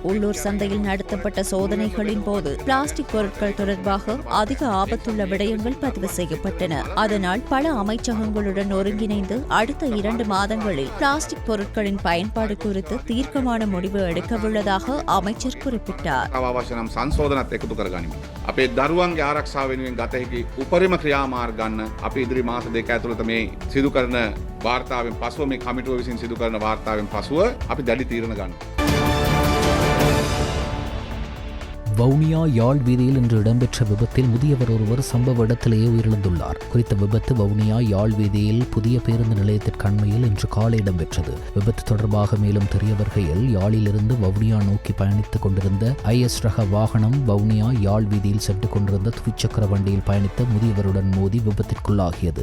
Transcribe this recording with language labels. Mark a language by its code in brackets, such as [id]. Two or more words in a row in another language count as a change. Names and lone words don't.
[ta] உள்ளூர் சந்தையில் நடத்தப்பட்ட சோதனைகளின் போது பிளாஸ்டிக் பொருட்கள் தொடர்பாக அதிக ஆபத்துள்ள விடயங்கள் பதிவு செய்யப்பட்டன. அதனால் பல அமைச்சகங்களுடன் ஒருங்கிணைந்து அடுத்த 2 மாதங்களில் பிளாஸ்டிக் பொருட்களின் பயன்பாடு குறித்து தீர்க்கமான முடிவு எடுக்கவுள்ளதாக அமைச்சர் குறிப்பிட்டார். [si] සංශෝධනත් එකතු කරගනිමු. අපේ දරුවන්ගේ ආරක්ෂාව වෙනුවෙන් ගත හැකි උපරිම ක්‍රියාමාර්ග ගන්න අපි ඉදිරි මාස 2 ඇතුළත මේ සිදු කරන වාර්තාවෙන් පසුව මේ කමිටුව විසින් සිදු කරන වාර්තාවෙන් පසුව අපි දැඩි තීරණ ගන්නවා. [ta] வவுனியா யாழ் வீதியில் இன்று இடம்பெற்ற விபத்தில் முதியவர் ஒருவர் சம்பவ இடத்திலேயே உயிரிழந்துள்ளார். குறித்த விபத்து வவுனியா யாழ் வீதியில் புதிய பேருந்து நிலையத்திற்கு அண்மையில் இன்று காலை இடம்பெற்றது. விபத்து தொடர்பாக மேலும் தெரிய வருகையில், யாழிலிருந்து வவுனியா நோக்கி பயணித்துக் கொண்டிருந்த IS ரக வாகனம் வவுனியா யாழ் வீதியில் சென்று கொண்டிருந்த துவிச்சக்கர வண்டியில் பயணித்த முதியவருடன் மோதி விபத்திற்குள்ளாகியது.